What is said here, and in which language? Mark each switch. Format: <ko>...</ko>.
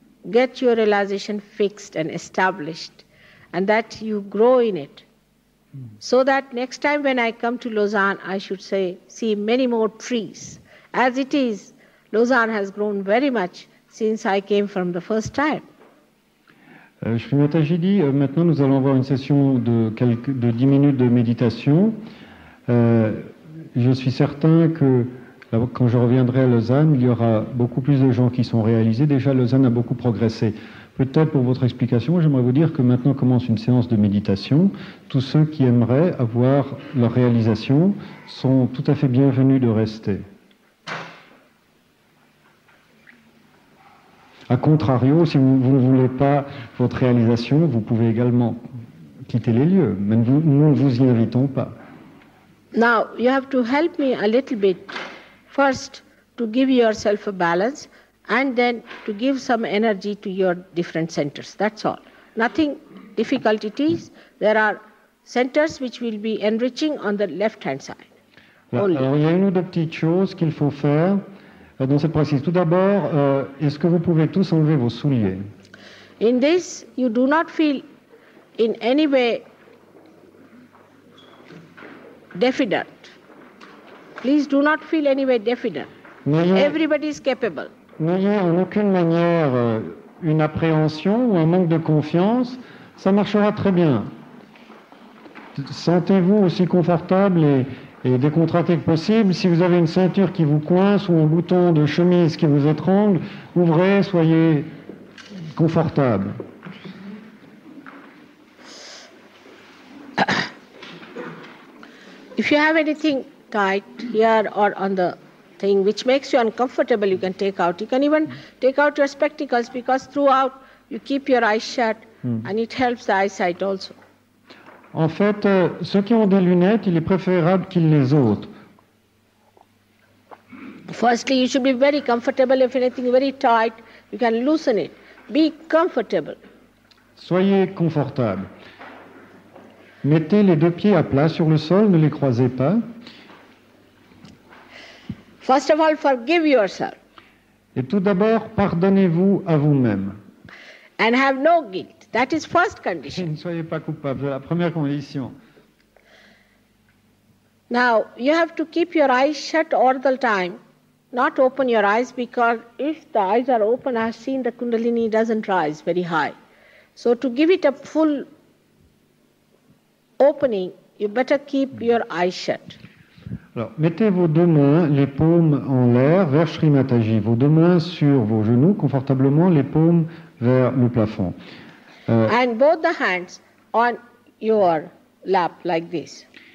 <en>Get your realization fixed and established, and that you grow in it. So that next time when I come to Lausanne, I should see many more trees. As it is, Lausanne has grown very much since I came from the first time.</en> <fr>Srimataji dit, maintenant nous allons avoir une session de 10 minutes de méditation. Je suis certain que quand je reviendrai à Lausanne, il y aura beaucoup plus de gens qui sont réalisés. Déjà, Lausanne a beaucoup progressé. Peut-être pour votre explication, j'aimerais vous dire que maintenant commence une séance de méditation. Tous ceux qui aimeraient avoir leur réalisation sont tout à fait bienvenus de rester. A contrario, si vous ne voulez pas votre réalisation, vous pouvez également quitter les lieux. Mais nous ne vous y invitons pas.</fr> <en>Now, you have to help me a little bit. First, to give yourself a balance, and then to give some energy to your different centers. That's all. Nothing difficult it is. There are centers which will be enriching on the left-hand side.</en> <fr>Alors, il y a une ou deux petites choses qu'il faut faire dans cette pratique. Tout d'abord, est-ce que vous pouvez tous enlever vos souliers?</fr> <en>In this, you do not feel in any way diffident. Please do not feel any way diffident. Everybody is capable.</en> <fr>N'ayez en aucune manière une appréhension ou un manque de confiance. Ça marchera très bien. Sentez-vous aussi confortable et décontracté que possible. Si vous avez une ceinture qui vous coince ou un bouton de chemise qui vous étrangle, ouvrez, soyez confortable.</fr> <en>If you have anything tight here or on the thing which makes you uncomfortable, you can take out. You can even take out your spectacles because throughout you keep your eyes shut and it helps the eyesight also.</en> <fr>En fait, ceux qui ont des lunettes, il est préférable qu'ils les ôtent.</fr> <en>Firstly, you should be very comfortable. If anything very tight, you can loosen it. Be comfortable.</en> <fr>Soyez confortable. Mettez les deux pieds à plat sur le sol, ne les croisez pas.</fr> <en>First of all, forgive yourself.</en> <fr>Et tout d'abord, pardonnez-vous à vous-même.</fr> <en>And have no guilt. That is first</en> <fr>Et</fr> <en>condition.</en> <fr>ne soyez pas coupable, c'est la première condition.</fr> <en>Now, you have to keep your eyes shut all the time, not open your eyes, because if the eyes are open, I have seen the Kundalini doesn't rise very high. So to give it a full opening, you better keep your eyes shut.</en> <fr>Alors, mettez vos deux mains, les paumes en l'air, vers Shri Mataji. Vos deux mains sur vos genoux, confortablement, les paumes vers le plafond.</fr> <en>And both the hands on your lap like this.</en>